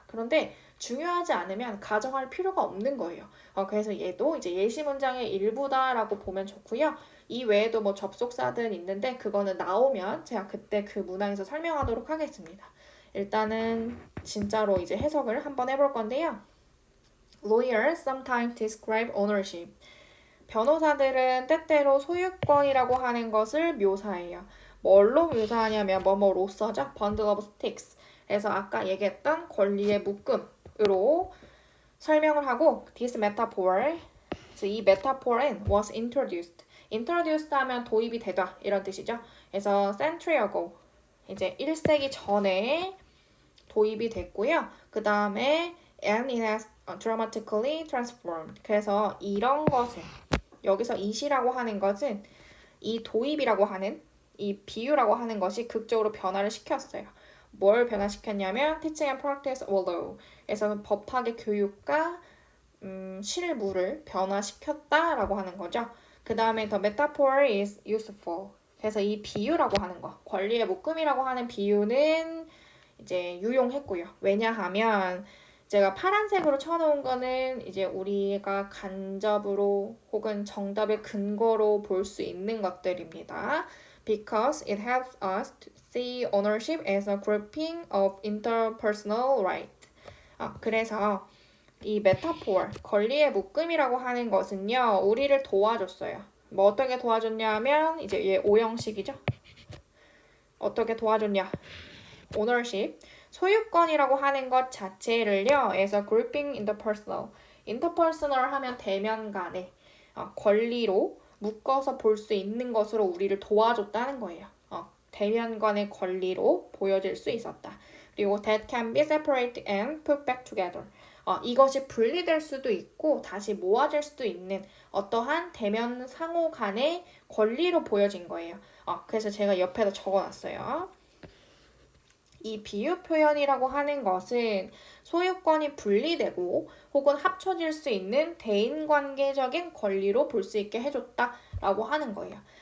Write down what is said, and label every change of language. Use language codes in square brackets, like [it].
[ko] 그런데 중요하지 않으면 가정할 필요가 없는 거예요. 그래서 얘도 이제 예시 문장의 일부다라고 보면 좋고요. 이 외에도 뭐 접속사든 있는데 그거는 나오면 제가 그때 그 문항에서 설명하도록 하겠습니다. 일단은 진짜로 이제 해석을 한번 해볼 건데요. [en] Lawyers sometimes describe ownership. [ko] 변호사들은 때때로 소유권이라고 하는 것을 묘사해요. 뭘로 묘사하냐면 뭐뭐로서죠. [en] bundle of sticks. [ko] 그래서 아까 얘기했던 권리의 묶음으로 설명을 하고 [en] this metaphor, [ko] 이 metaphor은 [en] was introduced. [ko] introduced 하면 도입이 되다 이런 뜻이죠. 그래서 [en] century ago, [ko] 이제 1세기 전에 도입이 됐고요. 그 다음에 [en] and it has dramatically transformed. [ko] 그래서 이런 것을 여기서 it이라고 하는 것은 이 도입이라고 하는 이 비유라고 하는 것이 극적으로 변화를 시켰어요. 뭘 변화시켰냐면 [en] teaching and practice of law. [ko] 그래서 법학의 교육과 실무를 변화시켰다라고 하는 거죠. 그 다음에 [en] the metaphor is useful. [ko] 그래서 이 비유라고 하는 거, 권리의 묶음이라고 하는 비유는 이제 유용했고요. 왜냐하면 제가 파란색으로 쳐놓은 거는 이제 우리가 간접으로 혹은 정답의 근거로 볼 수 있는 것들입니다. [en] Because it helps us to see ownership as a grouping of interpersonal right. [ko] 그래서 이 메타포어, 권리의 묶음이라고 하는 것은요, 우리를 도와줬어요. 뭐 어떻게 도와줬냐 하면 이제 얘 오형식이죠. 어떻게 도와줬냐? [en] ownership, [ko] 소유권이라고 하는 것 자체를요, [en] as a grouping interpersonal. [ko] interpersonal 하면 대면 간의 권리로 묶어서 볼 수 있는 것으로 우리를 도와줬다는 거예요. 대면 간의 권리로 보여질 수 있었다. 그리고 [en] that can be separated and put back together. [ko] 이것이 분리될 수도 있고 다시 모아질 수도 있는 어떠한 대면 상호 간의 권리로 보여진 거예요. 그래서 제가 옆에다 적어놨어요. 이 비유 표현이라고 하는 것은 소유권이 분리되고 혹은 합쳐질 수 있는 대인관계적인 권리로 볼 수 있게 해줬다라고 하는 거예요.